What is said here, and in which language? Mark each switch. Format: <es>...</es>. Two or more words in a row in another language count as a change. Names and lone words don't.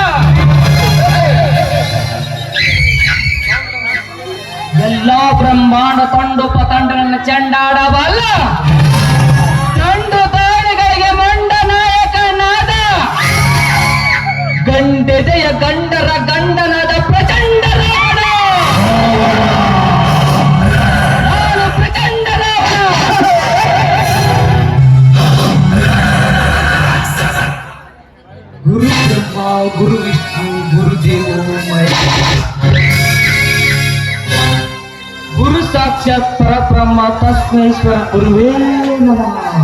<kn>ಎಲ್ಲಾ ಬ್ರಹ್ಮಾಂಡ ತಂಡೋಪತಂಡ ನನ್ನ ಚಂಡಾಡಬಲ್ಲ ತಂಡು ತಾಳಿಗಳಿಗೆ ಮಂಡ ನಾಯಕನಾದ ಗಂಡೆದೆಯ ಗಂಡರ ಗಂಡನಾದ ಪ್ರಚಂಡ ರಾವಣ. ನಾನು ಪ್ರಚಂಡ ರಾವಣ.</kn> <sa>ಗುರು ಬ್ರಹ್ಮ ಗುರು ವಿಷ್ಣು ಗುರುದೇವೋ ಮಹೇಶ್ವರ ಗುರು ಸಾಕ್ಷಾತ್ ಪರಬ್ರಹ್ಮ ತಸ್ಮೇಶ್ವರ ಗುರುವೇ ನಮಃ.</sa>